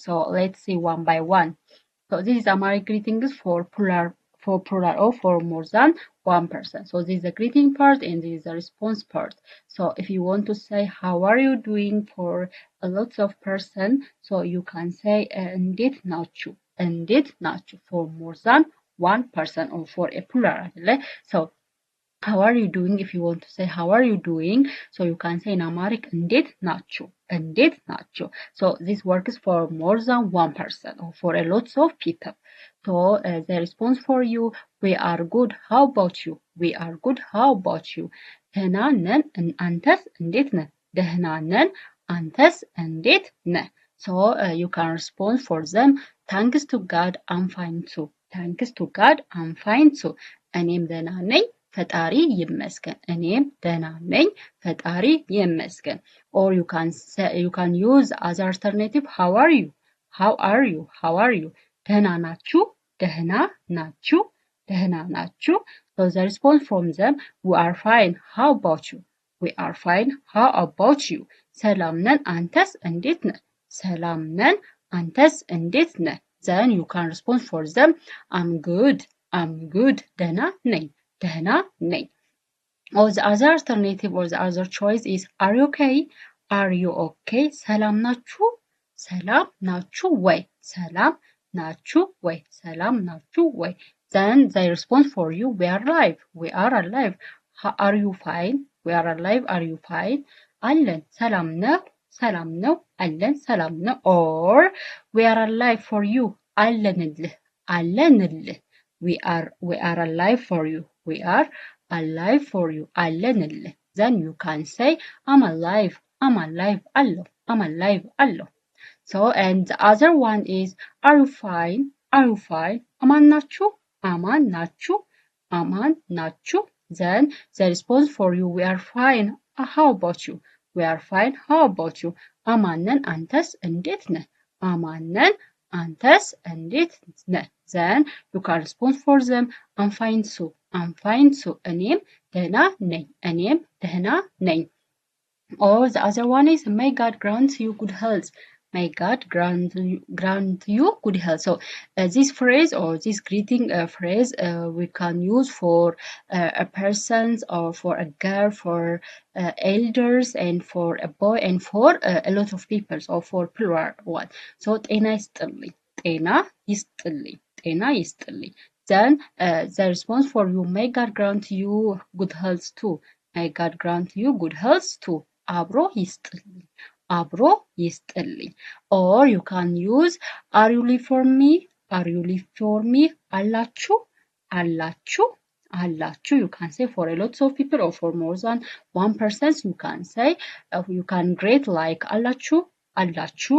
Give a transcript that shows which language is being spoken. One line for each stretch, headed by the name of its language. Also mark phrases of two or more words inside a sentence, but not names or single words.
English: So let's see one by one. So this is Amharic greetings for plural or for more than one person. So this is the greeting part and this is the response part. So if you want to say how are you doing for a lot of person, so you can say
Amharic: እንዴት ናችሁ እንዴት ናችሁ
English: for more than one person or for a plural አይደለ? So how are you doing if you want to say how are you doing, so you can say in Amharic
Amharic: እንዴት ናችሁ እንዴት ናችሁ.
English: So this works for more than one person or for a lots of people. So the response for you, we are good, how about you? We are good, how about you?
Amharic: ደህና ነን አንተስ እንዴት ነህ? ደህና ነን አንተስ እንዴት ነህ?
English: So you can respond for them, thanks to God I'm fine too. Thanks to God I'm fine too.
Amharic: እኔም ደህና ነኝ ፈጣሪ ይመስገን እኔም ደህና ነኝ ፈጣሪ ይመስገን.
English: Or you can use as alternative how are you? How are you? How are you?
Amharic: ደህና ናችሁ ደህና ናችሁ ደህና ናችሁ.
English: So the response from them, we are fine, how about you? We are fine, how about you?
Amharic: ሰላም ነን አንተስ እንዴት ነህ? ሰላም ነን አንተስ እንዴት ነህ?
English: Then you can respond for them, I'm good, I'm good.
Amharic: ደህና ነኝ ደህና ነኝ.
English: Or the other alternative or the other choice is are you okay? Are you okay?
Amharic: ሰላም ናችሁ ሰላም ናችሁ ወይ? ሰላም ናችሁ ወይ? ሰላም ናችሁ ወይ?
English: Then they respond for you, we are alive, we are alive. Are you fine? We are alive, are you fine?
Amharic: አለን ሰላም ነው አለን ሰላም ነው.
English: Or we are alive for you,
Amharic: አለንልህ አለንልህ.
English: We are alive for you, we are alive for you, አለንልህ. Then you can say I'm alive አለሁ I'm alive አለሁ. So and the other one is are you fine? Are you fine?
Amharic: አማን ናችሁ አማን ናችሁ አማን ናችሁ.
English: Then the response for you, we are fine, how about you? We are fine, how about you?
Amharic: አማን ነን አንተስ እንዴት ነህ? አማን ነን አንተስ እንዴት ነህ?
English: Then you can respond for them, I'm fine too, I'm fine too.
Amharic: እኔም ደህና ነኝ እኔም ደህና ነኝ.
English: Or the other one is may God grant you good health. May God grant you good health. So this phrase or this greeting phrase we can use for a person or for a girl, for elders and for a boy and for a lot of people, or for plural one.
Amharic: So ጤና ይስጥልኝ ጤና ይስጥልኝ ጤና ይስጥልኝ.
English: Then the response for you, may God grant you good health too. May God grant you good health too.
Amharic: አብሮ ይስጥልኝ አብሮ ይስጥልኝ.
English: Or you can use are you live for me? Are you live for me?
Amharic: አላችሁ አላችሁ አላችሁ.
English: You can say for a lot of people or for more than one person. You can say you can greet like
Amharic: አላችሁ አላችሁ.